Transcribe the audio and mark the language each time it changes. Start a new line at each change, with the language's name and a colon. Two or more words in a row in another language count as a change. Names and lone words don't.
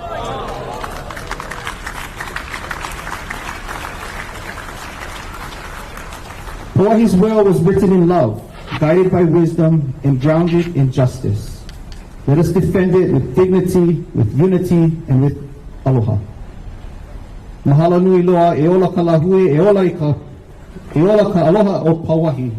English: Pauahi's will was written in love, guided by wisdom, and grounded in justice. Let us defend it with dignity, with unity, and with aloha.
Hawaiian: Mahalo nui loa, e ola ka lahui, e ola ka aloha o Pauahi.